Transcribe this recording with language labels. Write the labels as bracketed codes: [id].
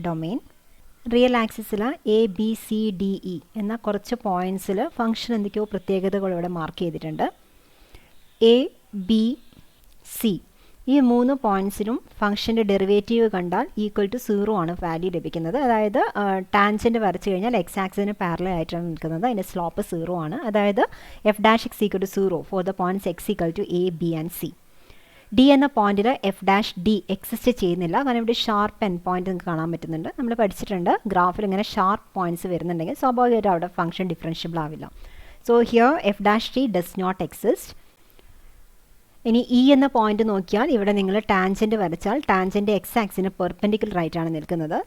[ml] Domain real ആക്സിസിൽ ABCDE എന്ന കുറച്ച് പോയിൻറ്റ്സിൽ ഫംഗ്ഷൻ എന്തൊക്കെയോ പ്രത്യേകതകൾ ഇവിടെ മാർക്ക് ചെയ്തിട്ടുണ്ട്. ABC ഈ 3 പോയിൻറ്റ്സിലും ഫംഗ്ഷൻ്റെ ഡെറിവേറ്റീവ് കണ്ടാൽ =0 ആണ് വാല്യൂ ലഭിക്കുന്നത്. അതായത് ടാൻജൻറ്റ് വരച്ച് കഴിഞ്ഞാൽ എക്സ് ആക്സിന് പാരലൽ ആയിട്ടാണ് നിൽക്കുന്നത്. അതിൻ്റെ സ്ലോപ്പ് 0 ആണ്. [en] അതായത് f' = 0 for the points x = A, B and C. [ml] D എന്ന പോയിന്റിൽ f' എക്സിസ്റ്റ് ചെയ്യുന്നില്ല, കാരണം ഇവിടെ ഷാർപ്പ് എൻഡ് പോയിന്റ് നിങ്ങൾക്ക് കാണാൻ പറ്റുന്നുണ്ട്. നമ്മൾ പഠിച്ചിട്ടുണ്ട് ഗ്രാഫിൽ ഇങ്ങനെ ഷാർപ്പ് പോയിന്റ്സ് വരുന്നുണ്ടെങ്കിൽ സ്വാഭാവികമായിട്ടും അവിടെ ഫംഗ്ഷൻ ഡിഫറൻഷ്യബിൾ ആവില്ല. [en] So here f' does not exist. [ml] ഇനി E എന്ന പോയിന്റ് നോക്കിയാൽ ഇവിടെ നിങ്ങൾ ടാൻജൻറ്റ് വരച്ചാൽ ടാൻജൻറ്റ് എക്സ് ആക്സിന് പെർപെൻഡിക്കുലർ ആയിട്ടാണ് നിൽക്കുന്നത്.